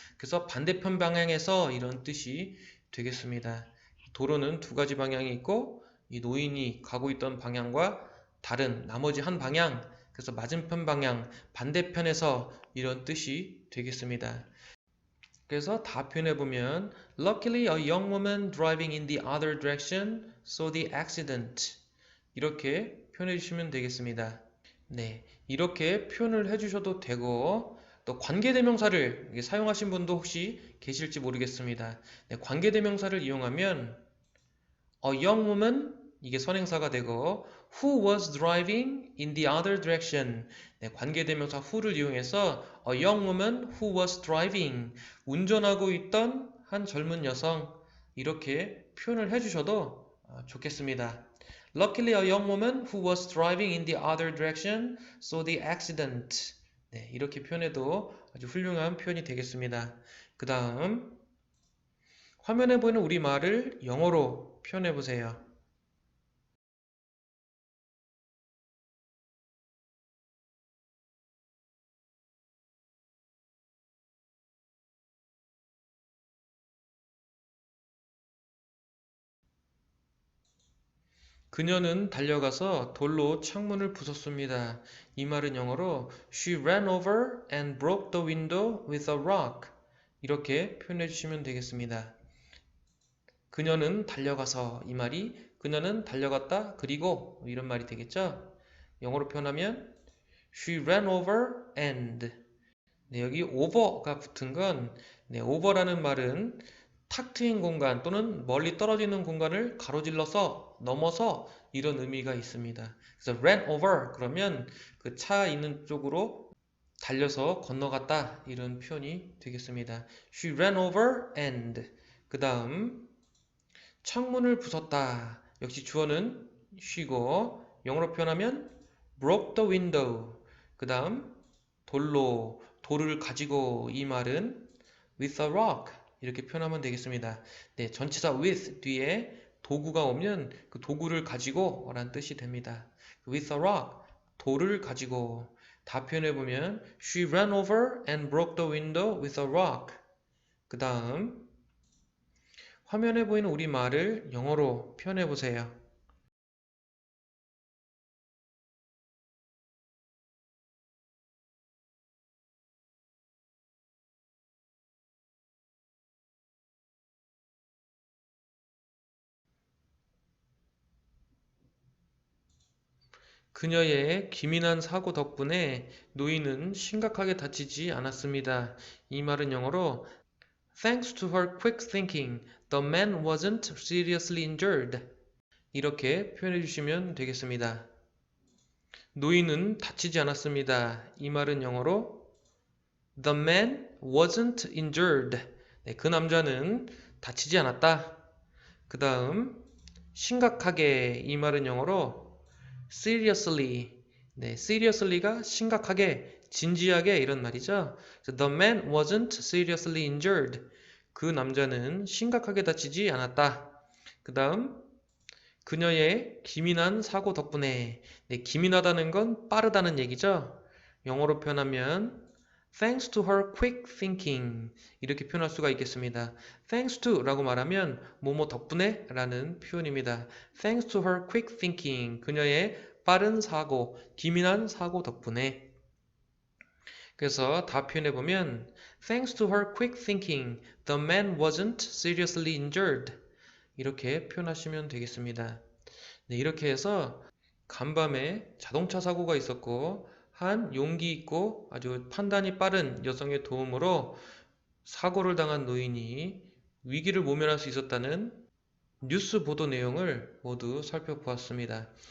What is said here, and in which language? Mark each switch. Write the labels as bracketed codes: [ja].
[ko] 그래서 반대편 방향에서 이런 뜻이 되겠습니다. 도로는 두 가지 방향이 있고 이 노인이 가고 있던 방향과 다른 나머지 한 방향, 그래서 맞은편 방향, 반대편에서 이런 뜻이 되겠습니다. 그래서 다 표현해보면 [en] Luckily a young woman driving in the other direction saw the accident. [ko] 이렇게 표현해주시면 되겠습니다. 네, 이렇게 표현을 해주셔도 되고 또 관계대명사를 사용하신 분도 혹시 계실지 모르겠습니다. 네, 관계대명사를 이용하면 [en] A young woman [ko] 이게 선행사가 되고 [en] who was driving in the other direction. [ko] 네, 관계대명사 who를 이용해서 [en] a young woman who was driving [ko] 운전하고 있던 한 젊은 여성 이렇게 표현을 해주셔도 좋겠습니다. [en] Luckily a young woman who was driving in the other direction saw the accident. [ko] 네, 이렇게 표현해도 아주 훌륭한 표현이 되겠습니다. 그 다음 화면에 보이는 우리말을 영어로 표현해 보세요. 그녀는 달려가서 돌로 창문을 부쉈습니다. 이 말은 영어로 [en] She ran over and broke the window with a rock. [ko] 이렇게 표현해 주시면 되겠습니다. 그녀는 달려가서 이 말이 그녀는 달려갔다 그리고 이런 말이 되겠죠. 영어로 표현하면 [en] She ran over and [ko] 네, 여기 over가 붙은 건 네, over라는 말은 탁 트인 공간 또는 멀리 떨어지는 공간을 가로질러서 넘어서 이런 의미가 있습니다. 그래서 ran over 그러면 그 차 있는 쪽으로 달려서 건너갔다 이런 표현이 되겠습니다. [en] She ran over and [ko] 그 다음 창문을 부쉈다. 역시 주어는 she고 영어로 표현하면 [en] broke the window. [ko] 그 다음 돌을 가지고 이 말은 [en] with a rock [ko] 이렇게 표현하면 되겠습니다. 네, 전치사 with 뒤에 도구가 오면 그 도구를 가지고 라는 뜻이 됩니다. [en] with a rock [ko] 돌을 가지고 다 표현해보면 [en] She ran over and broke the window with a rock. [ko] 그 다음 화면에 보이는 우리말을 영어로 표현해보세요. 그녀의 기민한 사고 덕분에 노인은 심각하게 다치지 않았습니다. 이 말은 영어로 [en] Thanks to her quick thinking, the man wasn't seriously injured. [ko] 이렇게 표현해 주시면 되겠습니다. 노인은 다치지 않았습니다. 이 말은 영어로 [en] The man wasn't injured. [ko] 네, 그 남자는 다치지 않았다. 그 다음 심각하게 이 말은 영어로 seriously. 네, seriously가 심각하게, 진지하게 이런 말이죠. [en] The man wasn't seriously injured. [ko] 그 남자는 심각하게 다치지 않았다. 그 다음 그녀의 기민한 사고 덕분에. 네, 기민하다는 건 빠르다는 얘기죠. 영어로 표현하면 [en] Thanks to her quick thinking [ko] 이렇게 표현할 수가 있겠습니다. Thanks to 라고 말하면 뭐뭐 덕분에 라는 표현입니다. [en] Thanks to her quick thinking [ko] 그녀의 빠른 사고, 기민한 사고 덕분에. 그래서 다 표현해보면 [en] Thanks to her quick thinking, the man wasn't seriously injured. [ko] 이렇게 표현하시면 되겠습니다. 네, 이렇게 해서 간밤에 자동차 사고가 있었고 한 용기 있고 아주 판단이 빠른 여성의 도움으로 사고를 당한 노인이 위기를 모면할 수 있었다는 뉴스 보도 내용을 모두 살펴보았습니다.